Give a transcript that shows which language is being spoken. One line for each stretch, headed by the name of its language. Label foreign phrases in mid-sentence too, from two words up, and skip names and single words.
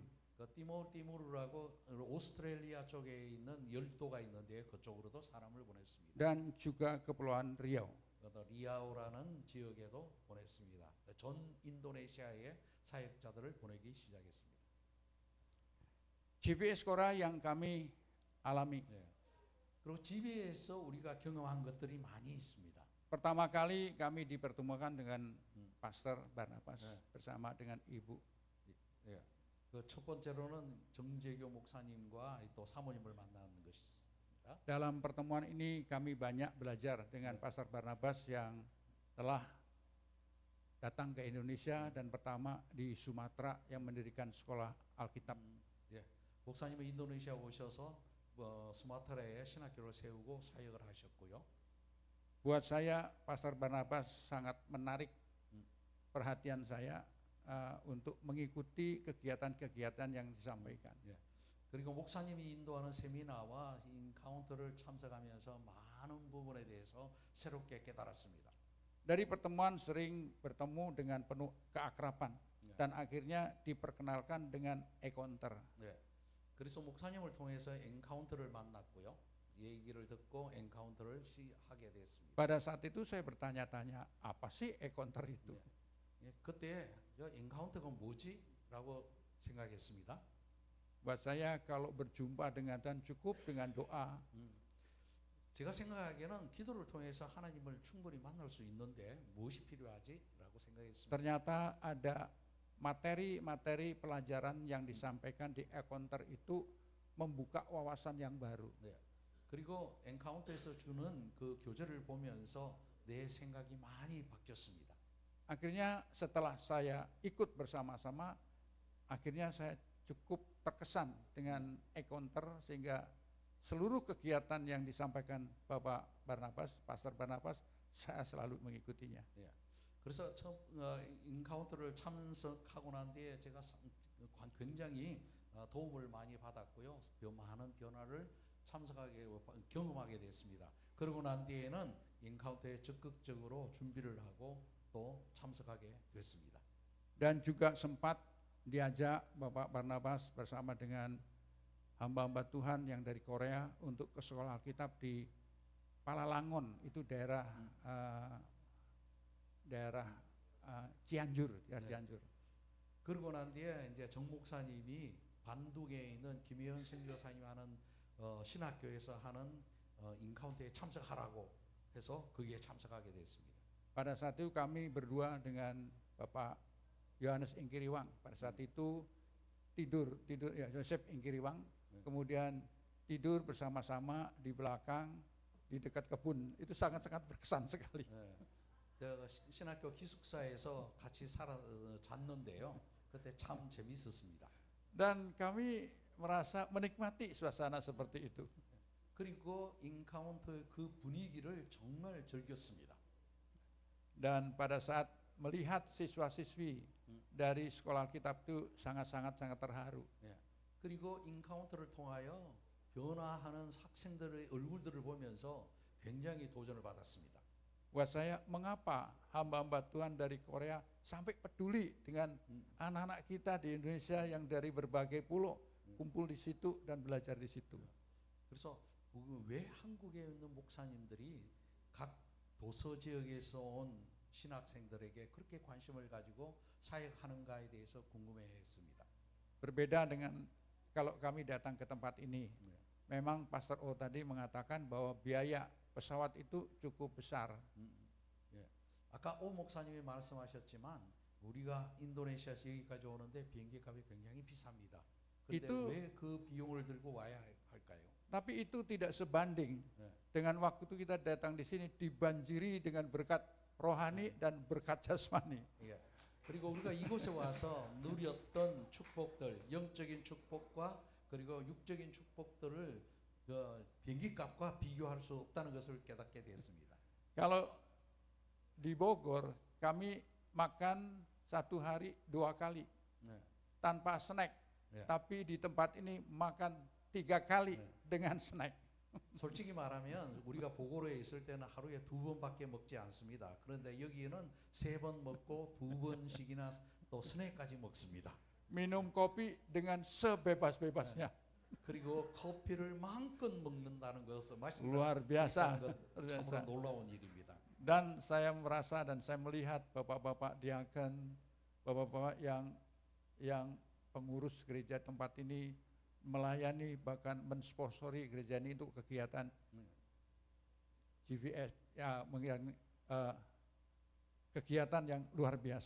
Korean: 그 티모르라고 오스트레일리아 쪽에 있는 열도가 있는데 그쪽으로도 사람을 보냈습니다.
Indonesian: Dan juga Kepulauan Riau.
Korean: 또 리아오라는 지역에도 보냈습니다. 전 인도네시아의 사역자들을 보내기 시작했습니다.
Indonesian: GBS Korea yang kami alami.
Korean: 그리고 GB에서 우리가 경험한 것들이 많이 있습니다.
Indonesian: Pertama kali kami dipertemukan dengan Pastor Barnabas bersama dengan Ibu.
Korean: 그 첫 번째로는 정재교 목사님과 또 사모님을 만나는 것입니다.
Indonesian: Dalam pertemuan ini kami banyak belajar dengan Pastor Barnabas yang telah datang ke Indonesia dan pertama di Sumatera yang mendirikan sekolah Alkitab.
Korean: 목사님은 인도네시아 오셔서 수마트라에 신학교를 세우고 사역을 하셨고요.
Indonesian: Buat saya Pastor Barnabas sangat menarik perhatian saya untuk mengikuti kegiatan-kegiatan yang disampaikan.
Korean: 그리고 목사님이 인도하는 세미나와 인카운터를 참석하면서 많은 부분에 대해서 새롭게 깨달았습니다.
Indonesian: Dari pertemuan sering bertemu dengan penuh keakraban dan akhirnya diperkenalkan dengan encounter.
Korean: 그래서 목사님을 통해서 엔카운터를 만났고요. 얘기를 듣고 엔카운터를 하게 됐습니다.
Indonesian: Pada saat itu saya bertanya-tanya, apa sih encounter itu?
Korean: 그때 엔카운터가 뭐지? 라고 생각했습니다.
Indonesian: Buat saya kalau berjumpa dengan Tuhan cukup dengan doa.
Korean: 제가 생각하기에는 기도를 통해서 하나님을 충분히 만날 수 있는데 무엇이 필요하지? 라고 생각했습니다.
Indonesian: Ternyata ada materi-materi pelajaran yang disampaikan di encounter itu membuka wawasan yang baru.
Korean: 그리고 엔카운터에서 주는 그 교재를 보면서 내 생각이 많이 바뀌었습니다.
Indonesian: Akhirnya setelah saya ikut bersama-sama, akhirnya saya cukup terkesan dengan encounter sehingga seluruh kegiatan yang disampaikan Bapak Barnabas, Pastor Barnabas, saya selalu mengikutinya.
Korean: 그래서 처음 인카운터를 참석하고 난 뒤에 제가 굉장히 도움을 많이 받았고요. 많은 변화를 경험하게 됐습니다. 그러고 난 뒤에는 인카운터에 적극적으로 준비를 하고 또 참석하게 됐습니다.
Indonesian: Dan juga sempat diajak Bapak Barnabas bersama dengan hamba-hamba Tuhan yang dari Korea untuk ke sekolah Alkitab di Palalangon, itu daerah Cianjur, Cianjur.
Korean: 그러고 난 뒤에 이제 정 목사님이 반둥에 있는 김혜연 선교사님 하는 신학교에서 하는 인카운터에 참석하라고 해서 거기에 참석하게 됐습니다.
Indonesian: Pada saat itu kami berdua dengan Bapak Yohanes Ingkiriwang. Pada saat itu tidur ya Joseph Ingkiriwang, kemudian tidur bersama-sama di belakang di dekat kebun. Itu sangat-sangat berkesan sekali.
Korean: 신학교 기숙사에서 같이 잤는데요. 그때 참 재미있었습니다.
Indonesian: Dan kami merasa menikmati suasana seperti itu.
Korean: 그리고 인카운터 그 분위기를 정말 즐겼습니다.
Indonesian: Dan pada saat melihat siswa-siswi dari sekolah Alkitab itu sangat terharu.
Korean: 그리고 인카운터를 통하여 변화하는 학생들의 얼굴들을 보면서 굉장히 도전을 받았습니다.
Indonesian: Buat saya, mengapa hamba-hamba Tuhan dari Korea sampai peduli dengan anak-anak kita di Indonesia yang dari berbagai pulau kumpul di situ dan belajar di situ.
Korean: 그래서 왜 한국에 있는 목사님들이 각 도서 지역에서 온 신학생들에게 그렇게 관심을 가지고 사역하는가에 대해서 궁금해했습니다.
Indonesian: Berbeda dengan kalau kami datang ke tempat ini. Memang Pastor O tadi mengatakan bahwa biaya pesawat itu cukup besar.
Korean: 아까 오 목사님이 말씀하셨지만 우리가 인도네시아에서 여기까지 오는데 비행기 값이 굉장히 비쌉니다. 그런데 왜 그 비용을 들고 와야 할까요?
Indonesian: Tapi itu tidak sebanding dengan waktu itu kita datang di sini dibanjiri dengan berkat rohani dan berkat jasmani.
Korean: 그리고 우리가 이곳에 와서 누렸던 축복들, 영적인 축복과 그리고 육적인 축복들을 비행기 값과 비교할 수 없다는 것을 깨닫게 되었습니다.
Indonesian: Kalau di Bogor kami makan satu hari 2 kali tanpa snack, tapi di tempat ini makan 3 kali dengan snack.
Korean: 솔직히 말하면 우리가 보고로에 있을 때는 하루에 2번밖에 먹지 않습니다. 그런데 여기는 3번 먹고 2번씩이나 또 스낵까지 먹습니다.
Indonesian: Minum kopi dengan sebebas-bebasnya.
Korean: 그리고 커피를 마음껏 먹는다는 것을
Indonesian: Luar biasa.
Korean: 것
Indonesian: Luar
Korean: 참으로
Indonesian: biasa.
Korean: 놀라운 일입니다.
Indonesian: Dan saya merasa dan saya melihat bapak-bapak diaken, bapak-bapak yang pengurus gereja tempat ini melayani bahkan mensponsori gereja ini untuk kegiatan GVS ya kegiatan yang luar biasa.